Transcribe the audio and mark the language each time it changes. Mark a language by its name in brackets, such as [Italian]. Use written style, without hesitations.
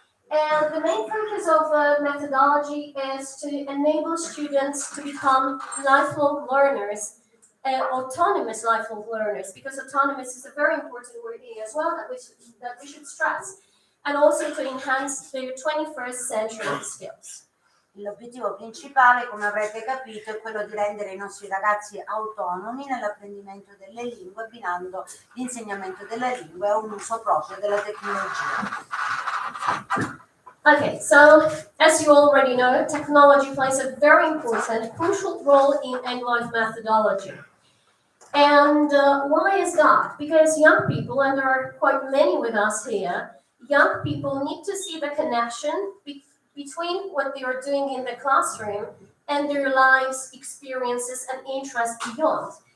[English] And the main focus of the methodology is to enable students to become lifelong learners, autonomous lifelong learners, because autonomous is a very important word here as well that we should stress, and also to enhance their 21st century skills. [Italian] L'obiettivo principale, come avrete capito, è quello di rendere i nostri ragazzi autonomi nell'apprendimento delle lingue, abbinando l'insegnamento della lingua a un uso proprio della tecnologia. [English] Okay, so as you already know, technology plays a very important, crucial role in Englife methodology. And why is that? Because young people, and there are quite many with us here, Young people need to see the connection between what they are doing in the classroom and their lives, experiences, and interests beyond.